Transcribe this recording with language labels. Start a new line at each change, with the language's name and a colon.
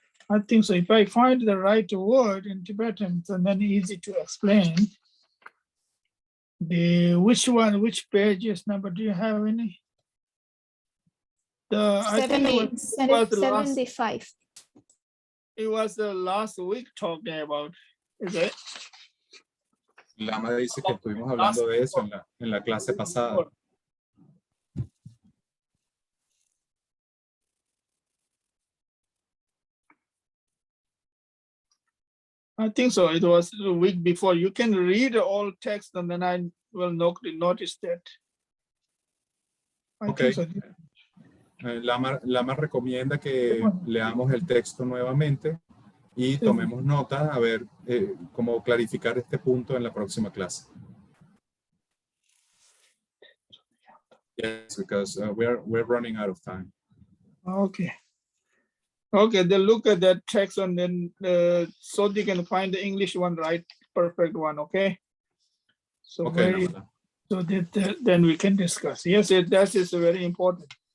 English: I think so. If I find the right word in Tibetan, then easy to explain. Which one, which pages number do you have any? I think it was 75. it was the last week talking about, is it?
Spanish: Lama dice que estuvimos hablando de eso en la clase pasada.
English: I think so. It was the week before. You can read all text and then I will notice that. I Okay. think so.
Spanish: Lama recomienda que leamos el texto nuevamente y tomemos nota a ver cómo clarificar este punto en la próxima clase.
English: Yes, because we're running out of time. Okay. Okay, then look at that text and then so they can find the English one, right? Perfect one, okay? So, Okay, so that, then we can discuss. Yes, that is very important.